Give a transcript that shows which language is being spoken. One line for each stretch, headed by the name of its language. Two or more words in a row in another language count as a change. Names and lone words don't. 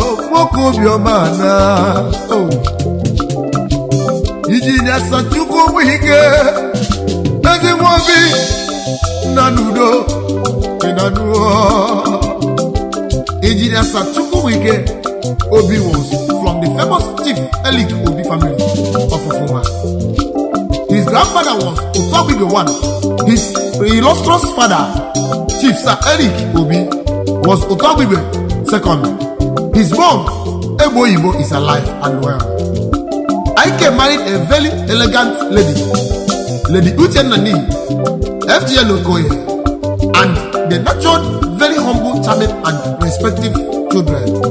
Igbo: Nwoke obiọma na. Oh. Injinia Sachukwu Wike, ezi nwa obi, nna n'udo, ị na n'udo.
English: Injinia Sachukwu Wike Obi was from the famous Chief Elick Obi family of Ofuma. His grandfather was Utobigwe one. His illustrious father, Chief Sir Elick Obi, was Utobigwe second. His mom, Egbo Oyibo, is alive and well. Ike married a very elegant lady, Lady Uchenna Ni, F G L Okoye, and they nurtured very humble, charming, and respective children.